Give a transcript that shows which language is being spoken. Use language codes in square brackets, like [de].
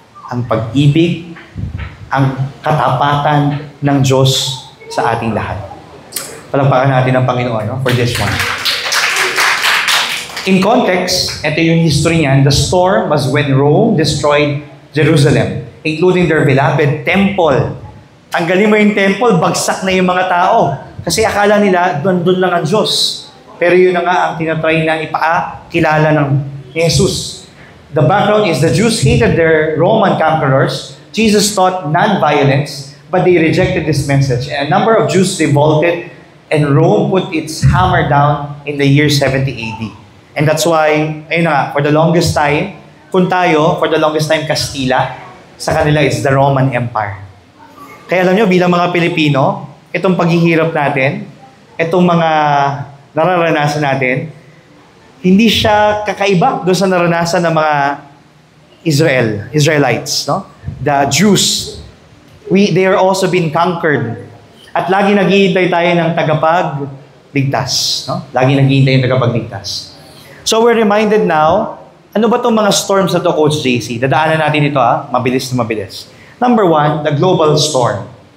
[tl] Ang pag-ibig, ang katapatan ng Diyos sa ating lahat. Palagpakan natin ang Panginoon, no? [en] For this one. [tl] In context, ito yung history niyan. [en] The storm was when Rome destroyed Jerusalem, including their beloved temple. [tl] Tanggalin mo yung temple, bagsak na yung mga tao. Kasi akala nila, doon lang ang Diyos. Pero yun na nga ang tinatry na ipakilala ng Jesus. [en] The background is the Jews hated their Roman conquerors. Jesus taught non-violence, but they rejected this message. And a number of Jews revolted, and Rome put its hammer down in the year 70 AD. And that's why, [tl] ayun na nga, [en] for the longest time, for the longest time, Castilla, sa kanila it's the Roman Empire. [tl] Kaya alam nyo, bilang mga Pilipino, itong paghihirap natin, itong mga nararanasan natin, hindi siya kakaiba doon sa naranasan ng mga Israelites, no? [en] The Jews. They are also been conquered. [tl] At lagi naghihintay tayo ng tagapagligtas, no? Lagi naghihintay ng tagapagligtas. [en] So we're reminded now, [tl] ano ba itong mga storms na to, Coach JC? Dadaanan natin ito, mabilis na mabilis. [en] Number one, the global storm.